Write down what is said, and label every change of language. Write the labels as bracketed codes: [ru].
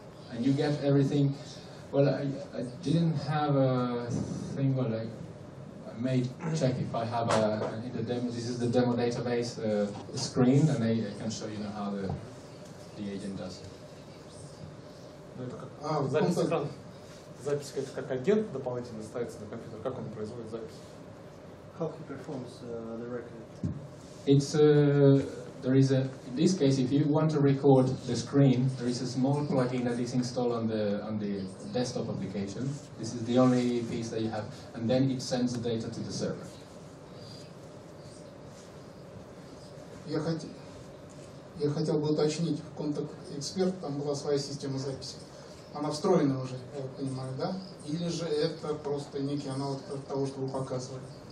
[en] And you get everything. Well, I didn't have a thing. Well, I may check if I have in the demo. This is the demo database screen, and I can show you how the agent does it. [ru] Запись экрана. Запись как агент дополнительно ставится на компьютер. Как он производит запись? [en] How he performs the record? It's there is a, in this case, if you want to record the screen, there is a small plugin that is installed on the desktop application. This is the only piece that you have, and then it sends the data to the server. [ru] Я хотел бы уточнить, в Contact Expert там была своя система записи. Она встроена уже, я понимаю, да? Или же это просто некий аналог того, что вы показывали?